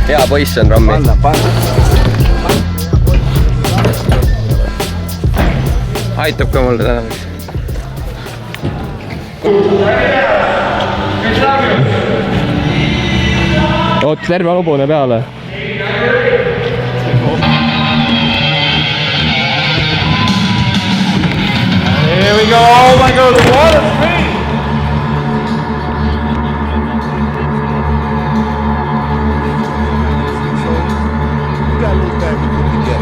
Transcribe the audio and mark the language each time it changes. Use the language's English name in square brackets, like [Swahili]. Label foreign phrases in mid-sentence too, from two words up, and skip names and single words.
[Estonian] poiss on Rommi. Aitab ka mulle täna. Oot, terve hobune peale. [English] Here we go, oh my god, what a speed! You got a little family put together.